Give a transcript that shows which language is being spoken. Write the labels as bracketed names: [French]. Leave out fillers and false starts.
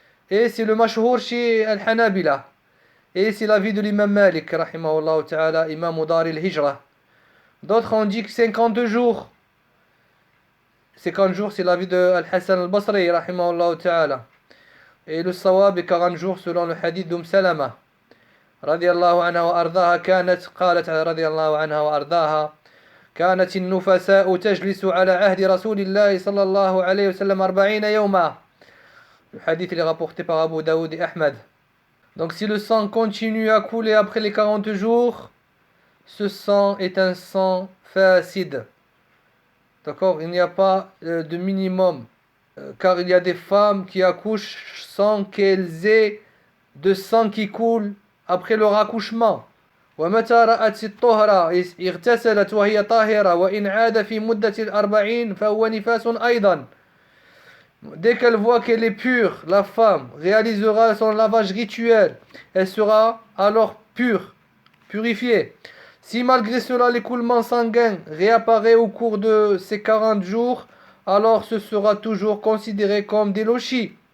[French] Et c'est le mashhour chez Al-Hanabila. Et c'est l'avis de l'imam Malik, [Arabic] rahimahullah ta'ala, [French] imam Dar al-Hijra. D'autres ont dit que 52 jours. 50 jours, c'est l'avis de Al-Hassan al-Basri, [Arabic] rahimahullah ta'ala. [French] Et le sawab est 40 jours selon le hadith Salama. [Arabic] رضي الله عنها وأرضاها قالت رضي الله عنها وأرضاها كانت النفساء تجلس على عهد رسول الله صلى الله عليه وسلم 40 يوما. [French] Le hadith est rapporté par Abu Daoud et Ahmed. Donc si le sang continue à couler après les 40 jours, ce sang est un sang facide. D'accord? Il n'y a pas de minimum. Car il y a des femmes qui accouchent sans qu'elles aient de sang qui coule après leur accouchement. [Arabic] ومتى رأت الطهر اغتسلت وهي طاهرة وإن عاد في مدة 40 فهو نفاس أيضا. [French] Dès qu'elle voit qu'elle est pure, la femme réalisera son lavage rituel. Elle sera alors pure, purifiée. Si malgré cela l'écoulement sanguin réapparaît au cours de ces 40 jours, alors ce sera toujours considéré comme des lochis.